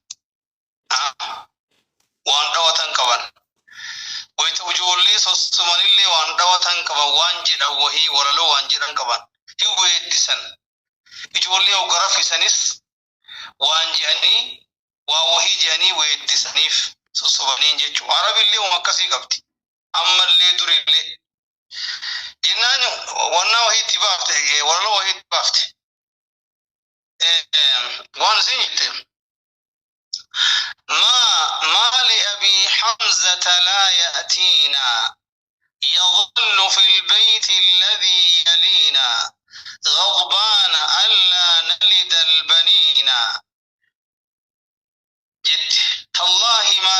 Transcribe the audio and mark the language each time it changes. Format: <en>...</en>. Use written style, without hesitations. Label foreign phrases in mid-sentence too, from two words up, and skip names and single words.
<om>waan dhawatan qaban wayita ijoollee sossomanillee waan dhawatan qaban waan jedhan wahii walaloo waan jedhan qaban hin weeddisan ijoollee ogarafisanis waan jedhanii waa wahii jedhanii weeddisaniif sossobaniin jechuu arabillee waan akkasii qabdi ammallee durillee jennaan wannaa wahiitti baafte walaloo wahiitti baafte</om> <ar>وان زيت ما لأبي حمزة لا يأتينا يظل في البيت الذي يلينا غضبان ألا نلد البنين جد تالله</ar>